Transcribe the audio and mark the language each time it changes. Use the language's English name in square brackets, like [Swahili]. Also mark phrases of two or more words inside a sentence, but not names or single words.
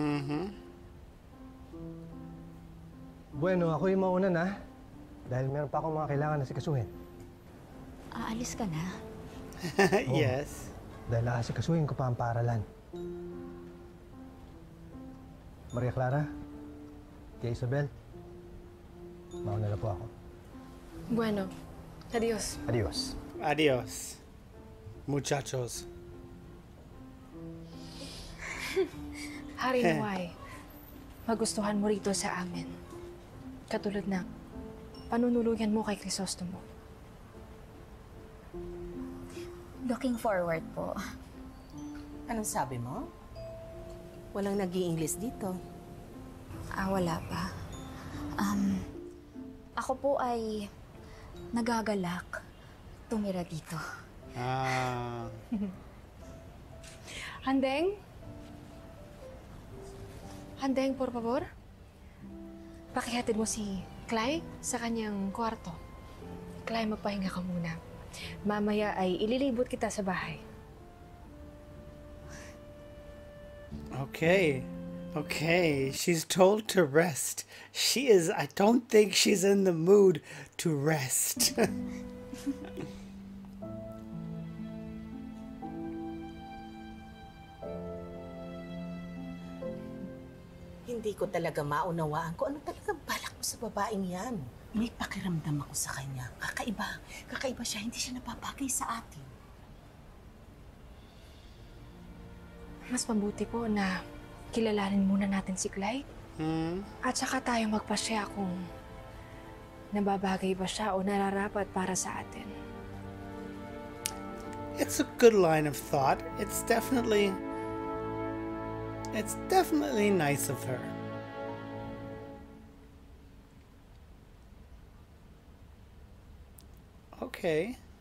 [Filipino] Bueno, ako'y mauna na dahil meron pa akong mga kailangan na sikasuhin. Aalis ka na? [English] Yes. [Filipino] Dahil aasikasuhin ko pa ang paaralan. Maria Clara, Tia Isabel, mauna na po ako. [Spanish] Bueno, adios. Adios. Adios, muchachos. [Filipino] Hari Naway, magustuhan mo rito sa amin. Katulad ng panunuluyan mo kay Crisostomo. [English] Looking forward po. [Filipino] Anong sabi mo? Walang nag-i-English dito. Wala pa. Ako po ay nagagalak tumira dito. Handeng? Handeng, [Spanish] por favor? [Filipino] Pakihatid mo si Clyde sa kanyang kwarto. Clyde, magpahinga ka muna. Mamaya ay ililibot kita sa bahay. [English] Okay. Okay, she's told to rest. I don't think she's in the mood to rest. [Filipino] Hindi ko talaga maunawaan kung ano talaga balak mo sa babaeng yan. May pakiramdam ako sa kanya. Kakaiba siya. Hindi siya napapagay sa atin. Mas mabuti po na kilalanin muna natin si Clyde At saka tayo magpasya kung nababagay ba siya o nararapat para sa atin. [English] It's a good line of thought. It's definitely nice of her. Okay.